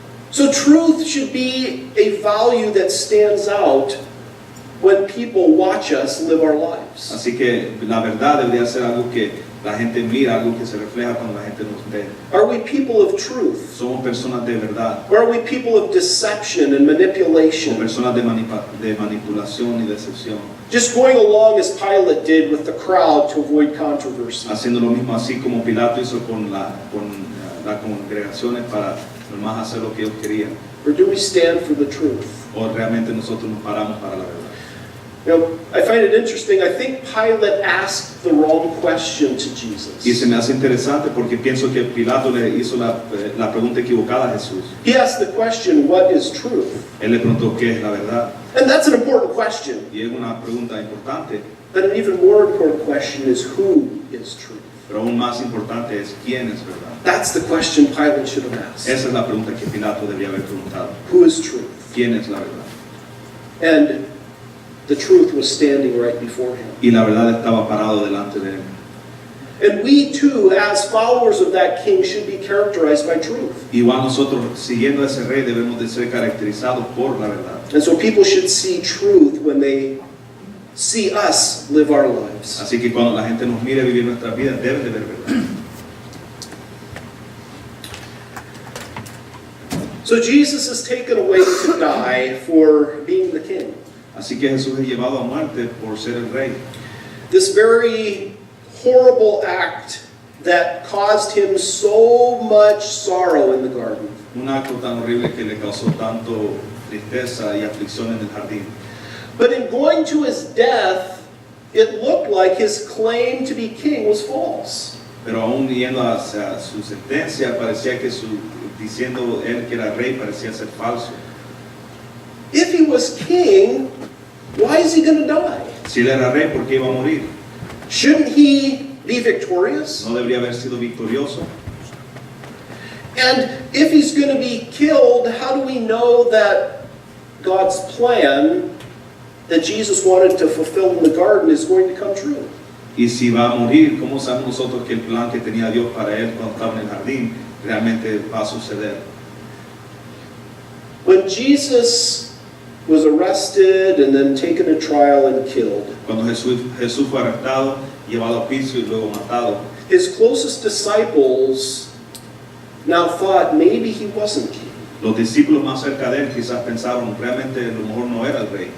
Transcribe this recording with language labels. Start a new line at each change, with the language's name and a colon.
English: So truth should be a value that stands out when people watch us live our lives.
Spanish: Así que la verdad debería ser algo que la gente mira, algo que se refleja cuando la gente nos ve.
English: Are we people of truth?
Spanish: Somos personas de verdad,
English: Or are we people of deception and
Spanish: somos
English: manipulation?
Spanish: personas de manipulación y decepción,
English: Just going along as Pilate did with the crowd to avoid controversy.
Spanish: haciendo lo mismo así como Pilato hizo con las congregaciones para nomás hacer lo que ellos querían.
English: Or do we stand for the truth?
Spanish: O realmente nosotros nos paramos para la verdad.
English: You know, I find it interesting. I think Pilate asked the wrong question to Jesus.
Spanish: Y se me hace interesante porque pienso que Pilato le hizo la pregunta equivocada a Jesús.
English: He asked the question, what is truth?
Spanish: Él le preguntó qué es la verdad.
English: And that's an important question.
Spanish: Y es una pregunta importante,
English: But an even more important question is, who is truth?
Spanish: pero aún más importante es quién es verdad.
English: That's the question Pilate should have asked.
Spanish: Esa es la pregunta que Pilato debía haber preguntado.
English: Who is truth?
Spanish: ¿Quién es la verdad?
English: And the truth was standing right before him.
Spanish: Y la verdad estaba parado delante de él.
English: And we too, as followers of that king, should be characterized by truth.
Spanish: Igual nosotros, siguiendo a ese rey, debemos de ser caracterizados por la verdad.
English: And so people should see truth when they see us live our lives.
Spanish: Así que cuando la gente nos mire vivir nuestras vidas, deben de ver verdad.
English: So Jesus is taken away to die for being the king.
Spanish: Así que Jesús es llevado a muerte por ser el rey.
English: This very horrible act that caused him so much sorrow in the garden.
Spanish: Un acto tan horrible que le causó tanto tristeza y aflicción en el jardín.
English: But in going to his death, it looked like his claim to be king was false.
Spanish: Pero aún yendo hacia su sentencia, parecía que diciendo él que era rey parecía ser falso.
English: If he was king, why is he going to die?
Spanish: Si él era rey, ¿por qué iba a morir?
English: Shouldn't he be victorious?
Spanish: ¿No debería haber sido victorioso?
English: And if he's going to be killed, how do we know that God's plan that Jesus wanted to fulfill in the garden is going to come true?
Spanish: Y si va a morir, ¿cómo sabemos nosotros que el plan que tenía Dios para él cuando estaba en el jardín realmente va a suceder?
English: When Jesus was arrested and then taken to trial and killed,
Spanish: Cuando Jesús fue arrestado, llevado a juicio y luego matado,
English: his closest disciples now thought maybe he wasn't king.
Spanish: los discípulos más cerca de él quizás pensaron realmente a lo mejor no era el rey.